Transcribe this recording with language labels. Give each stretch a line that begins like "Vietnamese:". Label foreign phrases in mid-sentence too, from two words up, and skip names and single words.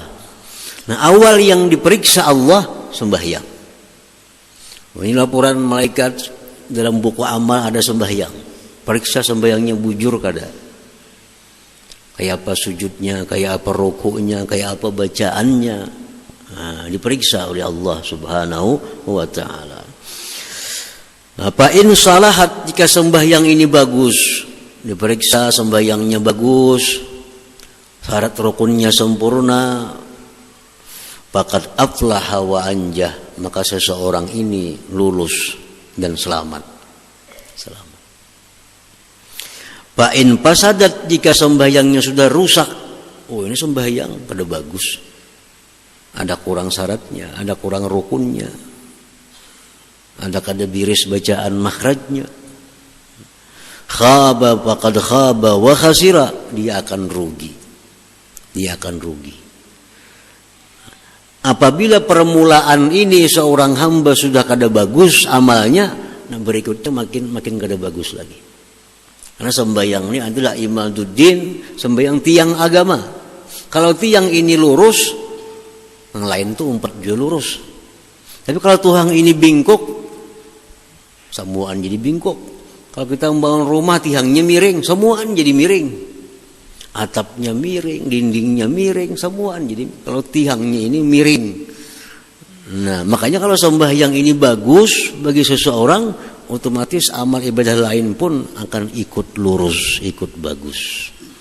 Indonesian: Nah, awal yang diperiksa Allah sembahyang. Ini laporan malaikat dalam buku amal ada sembahyang.
Banjar: Periksa sembahyangnya bujur kada. Kayak apa sujudnya, kayak apa rukuknya, kayak apa bacaannya.
Indonesian: Nah, diperiksa oleh Allah
Arabic: Subhanahu wa ta'ala. Fa in salahat,
Indonesian: jika sembahyang ini bagus, diperiksa sembahyangnya bagus, syarat rukunnya sempurna,
Arabic: faqad aflaha wa anjah,
Indonesian: maka seseorang ini lulus dan selamat. Selamat.
Arabic: Fa in fasadat,
Banjar: jika sembahyangnya sudah rusak, oh ini sembahyang kada bagus, ada kurang syaratnya, ada kurang rukunnya, ada kada biris bacaan makhrajnya,
Arabic: khaba faqad khaba wa khasira,
Indonesian: dia akan rugi.
Banjar: Apabila permulaan ini seorang hamba sudah kada bagus amalnya, nah berikutnya makin kada bagus lagi.
Indonesian: Karena sembahyang ini adalah imaduddin, sembahyang tiang agama.
Banjar: Kalau tiang ini lurus, yang lain tuh umpat juga lurus. Tapi kalau tuang ini bingkok, semuaan jadi bingkok. Kalau kita membangun rumah tiangnya miring, semuaan jadi miring. Atapnya miring, dindingnya miring, semuaan jadi.
Indonesian: Kalau tiangnya ini miring. Nah, makanya kalau sembahyang ini bagus bagi seseorang, otomatis amal ibadah lain pun akan ikut lurus, ikut bagus.